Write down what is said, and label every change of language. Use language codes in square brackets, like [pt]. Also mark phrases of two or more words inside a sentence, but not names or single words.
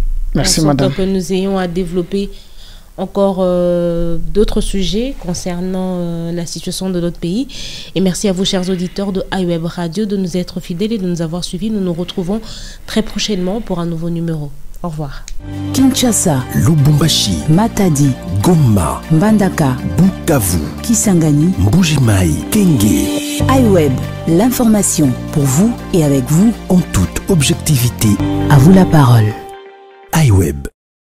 [fr] Merci, madame. madame. Que nous ayons à développer encore d'autres sujets concernant la situation de notre pays. Et merci à vous, chers auditeurs de iWeb Radio, de nous être fidèles et de nous avoir suivis. Nous nous retrouvons très prochainement pour un nouveau numéro. Au revoir. Kinshasa, Lubumbashi, Matadi, Goma, Mbandaka, Bukavu, Kisangani, Mbuji-Mayi, Kenge. iWeb, l'information pour vous et avec vous En toute objectivité. À vous la parole. iWeb.